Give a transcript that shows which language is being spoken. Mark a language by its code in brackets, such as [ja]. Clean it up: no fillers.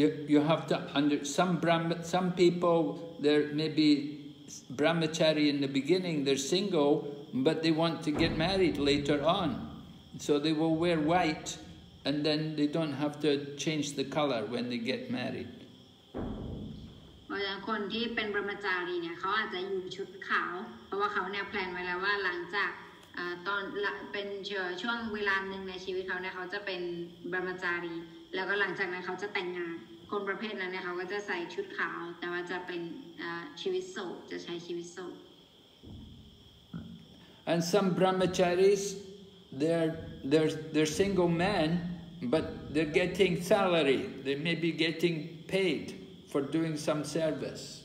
[en] You have to some people, there may be brahmachari in the beginning, they're single, but they want to get married later on. So they will wear white, and then they don't have to change the color when they get married. [th] เพราะฉะนั้นคนที่เป็น brahmachari เนี่ยเขาอาจจะอยู่ชุดขาวเพราะว่าเขาเนี่ยแพลนไว้แล้วว่าหลังจากตอนเป็นช่วงเวลาหนึ่งในชีวิตเขาเนี่ยเขาจะเป็น brahmachari แล้วก็หลังจากนั้นเขาจะแต่งงานคนประเภทนั้นเนี่ยเขาก็จะใส่ชุดขาวแต่ว่าจะเป็นชีวิตโสดจะใช้ชีวิตโสด [en] And some brahmacharis, they're single men, but they're getting salary. They may be getting paid for doing some service.